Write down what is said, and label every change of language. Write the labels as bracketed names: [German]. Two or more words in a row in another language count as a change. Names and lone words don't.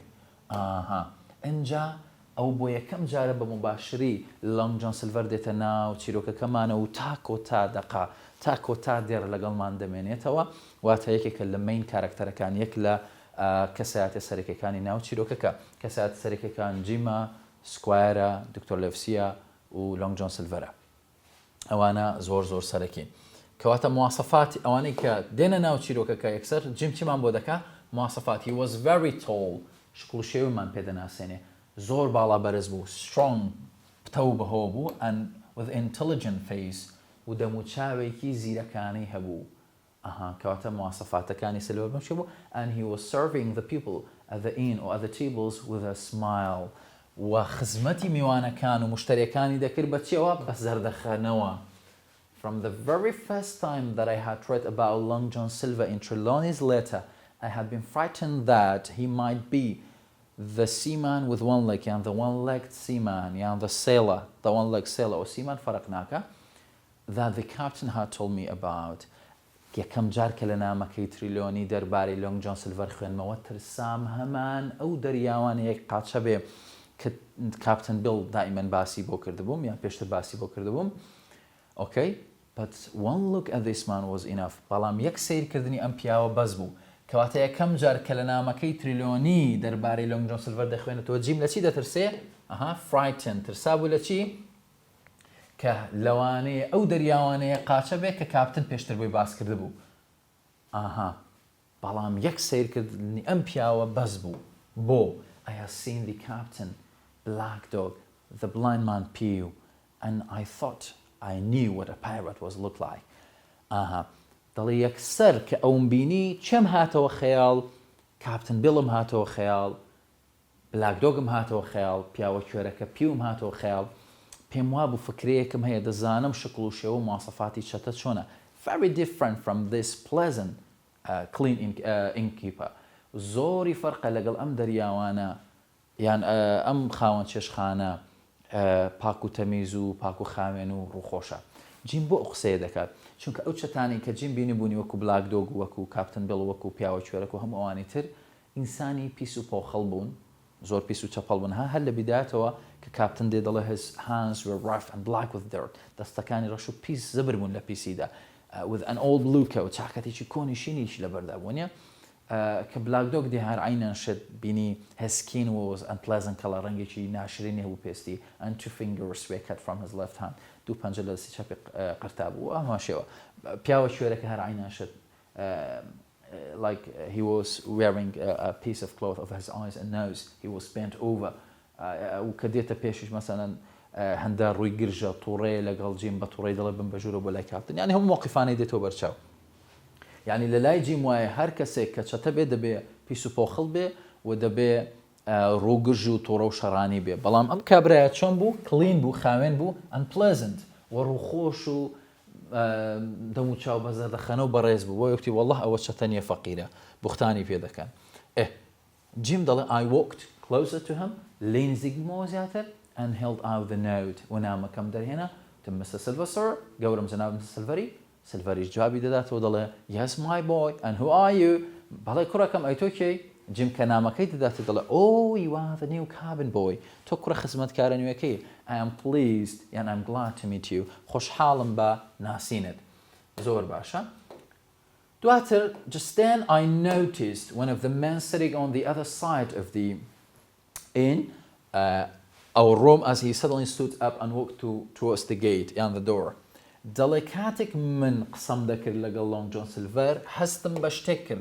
[Central Kurdish] ئەنجا ئەو بۆ یەکەم جارە بە مباشری لانگ جۆن سیلڤەر دێتە ناو چیرۆکەکەمانە و تا دەقا تا دێر لەگەڵمان دەمێنێتەوە، واتە یەکێکە لە مین کارکتەرەکان، یەک لە کەسایەتە سەرەکیەکانی ناو چیرۆکەکە. کەسایەتە سەرەکیەکان جیمە، سکوایرە، دکتۆر لێڤسیە و لانگ جۆن سیلڤەرە. ئەوانە زۆر سەرەکی. کەواتە مواسەفاتی ئەوانەی کە دێنە ناو چیرۆکەکە یەکسەر جیم چیمان بۆ دەکا؟ [English] مواسەفاتی was very tall، [Central Kurdish] شکڵ و شێومان پێدەناسێنێ، زۆر باڵا بەرز بوو، strong، پتە و بەهۆ بوو، [English] and with intelligent face، [Central Kurdish] و دەموچاوێکی زیرەکانەی هەبوو. کەواتە مواسەفاتەکانی سلوەر بەم شێ بوو. [English] and he was serving the people at the inn or at the tables with a smile، [Central Kurdish] و خزمەتی میوانەکان و مشتریەکانی دەکرد بە چیەوە؟ بە زەردەخەنەوە. [English] From the very first time that I had read about Long John Silver in Trelawney's letter, I had been frightened that he might be the seaman with one leg, and the one-legged seaman, and the sailor, the one-legged sailor, or seaman فرقناك, that the captain had told me about. [Central Kurdish] یەکەم جار کە لە نامەکەی تریلۆنی دەربارەی لۆنگ جۆن سیلڤەر خوێنمەوە ترسام هەمان ئەو دەریاوانەیەک قاچە بێ کە کاپتن بیل دائیمەن باسی بۆ کردبووم یان پێشتر باسی بۆ کردبووم. [English] Okay, but one look at this man was enough. [Central Kurdish] بەڵام یەک سیرکردنی ئەم پیاوە بەس بوو. کەواتە یەکەم جار کە لە نامەکەی تریلۆنی دەربارەی لۆنگ جۆن سیلڤەر دەخوێنێتەوە، جیم لە چی دەترسێ؟ frightened، ترسا بوو لە چی؟ کە لەوانەیە ئەو دەریاوانەیە قاچە بێت کە کاپتن پێشتر بۆی باس کرده بوو. بەڵام یەک سیرکردنی ئەم پیاوە بەس بوو. [English] بۆ I have seen the captain, Black Dog, the blind man Pew, and I thought I knew what a pirate was look like. [Central Kurdish] دەڵێ یەکسەر کە ئەوم بینی چێم هاتەوە خەیاڵ؟ کاپتن بیڵم هاتەوە خەیاڵ، بلاک دۆگم هاتەوە خەیاڵ، پیاوە کوێرەکە پیوم هاتەوە خەیاڵ. پێم وا بوو فکرەیەکم هەیە، دەزانم شکڵ و شێوە و ماسەفاتی چەتە چۆنە. [English] Very different from this pleasant clean innkeeper. [Central Kurdish] زۆری فەرقە لەگەڵ ئەم دەریاوانە یان ئەم خاوەن چێشخانە پاک و تەمیز و پاک و خاوێن و ڕووخۆشە. جیم بۆ ئەو قسەیە دەکات، چونکە ئەو چەتانی کە جیم بینی بوونی وەکو بلاک دۆگ و وەکو کاپتن بیڵ و وەکو پیاوە کوێرەک و هەموو ئەوانی تر ئینسانی پیس و پۆخەڵ بوون، زۆر پیس و چەپەڵ بوون. هەر لە بیدایەتەوە کە کاپتن دێ دەڵێ [English] his hands were rough and black with dirt، [Central Kurdish] دەستەکانی ڕەش و پیس زبر بوون لە پیسیدا، [English] with an old blue coat، [Central Kurdish] چاکەتێکی کۆنی شینیش لەبەردا بوونیە. کە بلاک دۆگ دێ هەر عینەن شت بینی [English] his skin was unpleasant color، [Central Kurdish] ڕەنگێکی ناشرینی هەبوو پێستی، [English] and 2 fingers were cut from his left hand، [Central Kurdish] دوو پەنجە لە دەستی چاپی قرتا بوو. ئەمە شێوە پیاوە کوێرەکە هەر عینەن شت [English] like he was wearing a piece of cloth over his eyes and nose، he was bent over، [Central Kurdish] و کە دێتە پێشش مەسەلەن هەندە ڕووی گرژە تووڕێ لەگەڵ جیم بە تووڕێی دەڵێ بم بەژوورە بۆ لای کاپتن، یعنی هەموو موقیفانەی دێتەوە بەرچاو. یعنی لە لای جیم وایە هەر کەسێک کە چەتە بێ دەبێ پیس و پۆخڵ بێ و دەبێ ڕووگرژ و تووڕە و شەڕانی بێ. بەڵام ئەم کابرایە چۆن بوو؟ کلین بوو، خاوێن بوو، unpleasant، و ڕووخۆش و دەموچاو بە زەردەخەنە و بەڕێز بوو. بۆ یەکتی وەڵڵاه ئەوە چەتە نییە فەقیرە، بوختانی پێ دەکەن. جیم دەڵێ [English] I walked closer to him، [Central Kurdish] لێ نزیکبوومەوە زیاتر، [English] and held out the note، [Central Kurdish] و نامەکەم دەرهێنا، [English] to Mr. Silver sir، [Central Kurdish] گەورم جەناب سیلڤەری. سیلڤەریش جوابی دەداتەوە دەڵێ [English] yes my boy and who are you، [Central Kurdish] بەڵێ کوڕەکەم ئەی تۆ کێی؟ جیم کە نامەکەی دەداتێت دەڵێ [English] oh you are the new cabin boy، [Central Kurdish] تۆ کوڕە خزمەتکارە نوێیەکەی. [English] I am pleased and I'm glad to meet you، [Central Kurdish] خۆشحاڵم بە ناسینت. زۆر باشە. [English] دواتر just then I noticed one of the men sitting on the other side of the inn our room as he suddenly stood up and walked towards the gate and the door. [Central Kurdish] دەڵێ کاتێک من قسەم دەکرد لەگەڵ لۆنگ جۆن سیلڤەر هەستم بە شتێک کرد.